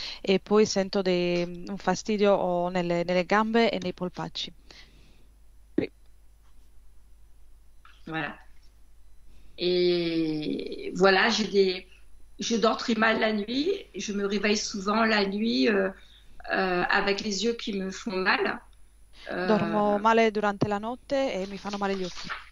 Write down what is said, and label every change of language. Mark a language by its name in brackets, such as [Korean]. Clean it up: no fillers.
[Italian] E poi sento un fastidio nelle gambe e nei polpacci. [French] Voilà. Et voilà, je dors très mal la nuit. Je me réveille souvent la nuit avec les yeux qui me font mal. [Italian] Dormo male durante la notte e mi fanno male gli occhi.